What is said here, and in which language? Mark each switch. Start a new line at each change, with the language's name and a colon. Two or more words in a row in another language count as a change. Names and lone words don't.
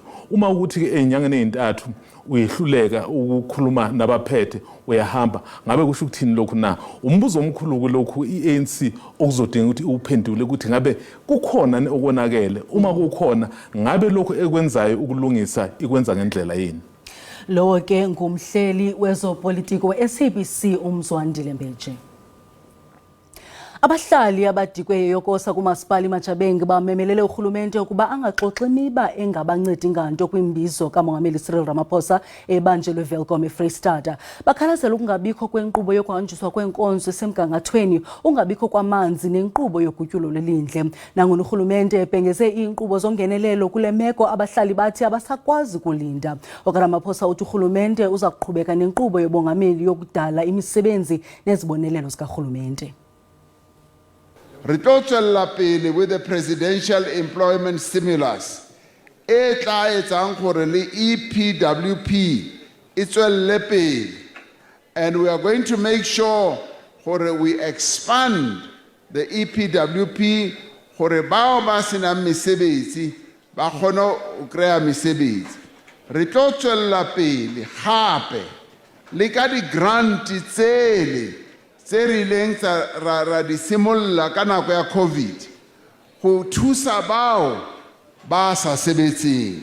Zulu: Uma ukuthi ke ezinyangeni ezintathu uyehluleka ukukhuluma nabaphethe uyahamba ngabe kusho ukuthini lokhu na. Umbuzo omkhulu kulokhu iANC okuzodinga ukuthi uphendule ukuthi ngabe kukhona okonakele. Uma kukhona ngabe lokhu ekwenzayo ukulungisa ikwenza ngendlela yini. Lowo ke ngumhleli wezopolitiki we-SABC uMzwandile Mbeje.
Xhosa: Abahlali abadikwe yokosa kumasipala iMatshabeng bamemelele urhulumente ukuba angaxoxi imiba engabancedi nganto kwimbizo kamongameli Cyril Ramaphosa ebanjelwe Welkom eFreystata. Bakhalazela ukungabikho kwenkqubo yokuhanjiswa kwenkonzo esemgangathweni, ungabikho kwamanzi nenkqubo yogutyulo lwelindle. Nangona urhulumente ebhengeze iinkqubo zongenelelo kule meko abahlali bathi abasakwazi kulinda. OkaRamaphosa uthi urhulumente uza kuqhubeka nenkqubo yobongameli yokudala imisebenzi nezibonelelo zikarhulumente.
Southern Sotho: Re tlo tswella pele
English: with the presidential employment stimulus
Southern Sotho: e tla etsang gore le EPWP e tswelle pele,
English: and we are going to make sure gore we expand the EPWP
Southern Sotho: gore bao ba senang mesebetsi ba kgone ho krea mesebetsi. Re tlo tswella pele gape le ka di grant tsele tse rileng ra di simolla ka nako ya COVID go thusa bao ba sa sebetseng.